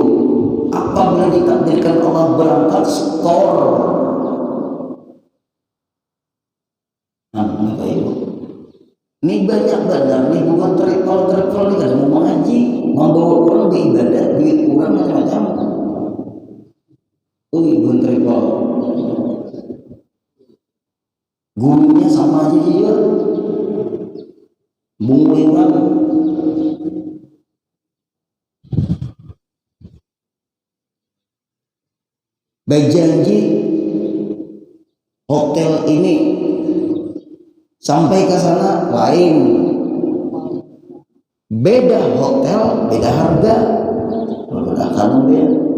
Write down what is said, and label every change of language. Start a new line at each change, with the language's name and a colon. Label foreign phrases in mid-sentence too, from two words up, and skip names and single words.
Indonesian: Apabila ditakdirkan Allah berangkat setor. Nah, Bapak Ibu, ini banyak bandar nih, bukan travel nih, kada mau mengaji, membawa orang beribadah, duit orang macam-macam. Bukan travel. Gurunya sama aja juga, bunguli orang. Baik janji hotel ini sampai ke sana lain, beda hotel, beda harga, berbeda beda.